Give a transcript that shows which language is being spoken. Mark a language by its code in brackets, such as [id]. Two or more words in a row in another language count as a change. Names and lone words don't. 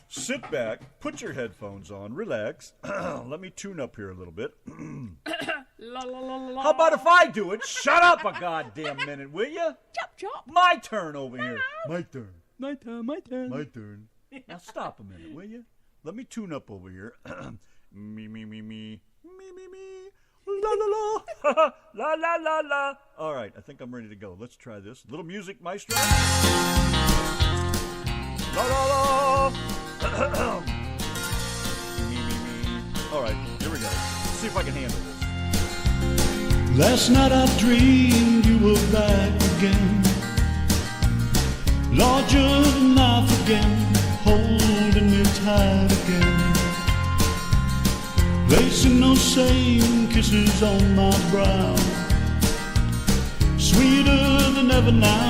[en] Sit back, put your headphones on, relax. Let me tune up here a little bit. La, la, la, la. How about if I do it? Shut up a goddamn minute, will you? Chop, chop. My turn over here. My turn. My turn, my turn. My turn. Now stop a minute, will you? Let me tune up over here. Me, me, me, me. Me, me, me. La, la, la. La, la, la, la. All right, I think I'm ready to go. Let's try this. Little music, maestro. La, la, la. Me, me, me. All right, here we go. Let's see if I can handle this. Last night I dreamed you were back again, larger than life again, holding me tight again, placing those same kisses on my brow, sweeter than ever now.